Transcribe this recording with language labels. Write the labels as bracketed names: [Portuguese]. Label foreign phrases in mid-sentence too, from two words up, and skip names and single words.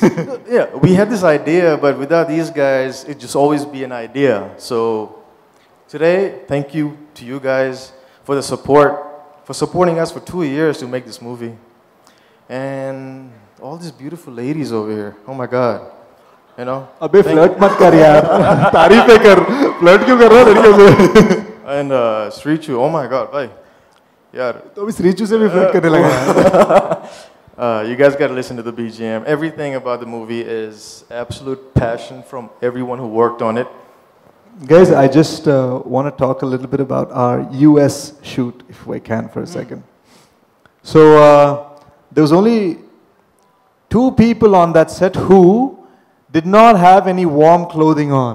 [English] Yeah, we had this idea, but without these guys, it'd just always be an idea. So today, thank you to you guys for the support, for supporting us for 2 years to make this movie. And all these beautiful ladies over here. Oh my God. You know? [Hindi] अभी flirt मत कर यार। तारीफ़ कर. Flirt क्यों कर रहा है लड़कियों से? [English] And Srichu, oh my God, [Hindi] bhai. Yaar. To abhi Srichu se bhi flirt karne laga. [English] You guys got to listen to the BGM. Everything about the movie is absolute passion from everyone who worked on it. Guys, I just want to talk a little bit about our US shoot, if we can, for a second. So, there was only 2 people on that set who did not have any warm clothing on.